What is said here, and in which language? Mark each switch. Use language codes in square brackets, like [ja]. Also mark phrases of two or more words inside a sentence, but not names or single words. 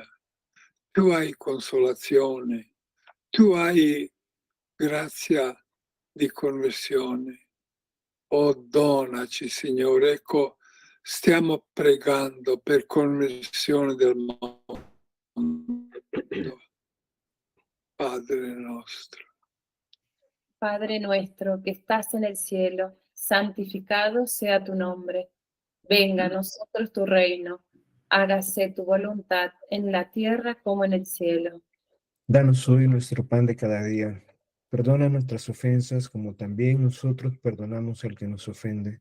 [it] Tu hai consolazione, tu hai grazia di conversione. Oh, donaci, Signore. Ecco, stiamo pregando per conversione del mondo. Padre nostro. [es] Padre nuestro que estás en el cielo, santificado sea tu nombre. Venga a nosotros tu reino. Hágase tu voluntad en la tierra como en el cielo. Danos hoy nuestro pan de cada día. Perdona nuestras ofensas como también nosotros perdonamos al que nos ofende.